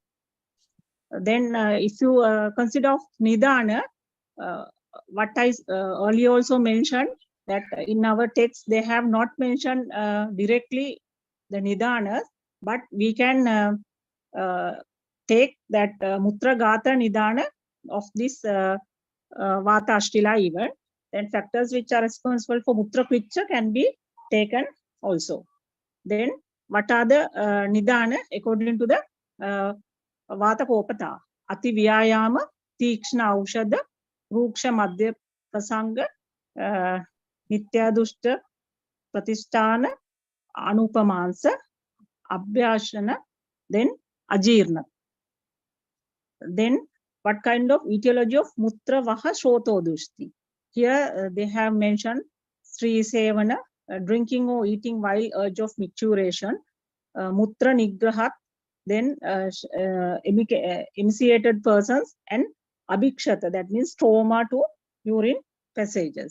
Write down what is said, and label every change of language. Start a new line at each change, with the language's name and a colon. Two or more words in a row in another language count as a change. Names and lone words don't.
English: Then if you consider Nidana, what I earlier also mentioned, that in our text they have not mentioned directly the Nidanas, but we can take that Mutragata Nidana of this Vata Ashtila even. Then factors which are responsible for Mutra Kvitcha can be taken also. Then what are the Nidana according to the Vatakopata, Ati Vyayama, Tikshna Aushada, Ruksha Madhya Prasanga, Nityadushta Pratisthana, Anupamansa, Abhyashana, then Ajirna. Then what kind of etiology of Mutra Vaha Shotodushti? Here they have mentioned Sri Sevana, drinking or eating while urge of micturition, Mutra Nigrahat, then emaciated persons, and abhikshata, that means trauma to urine passages.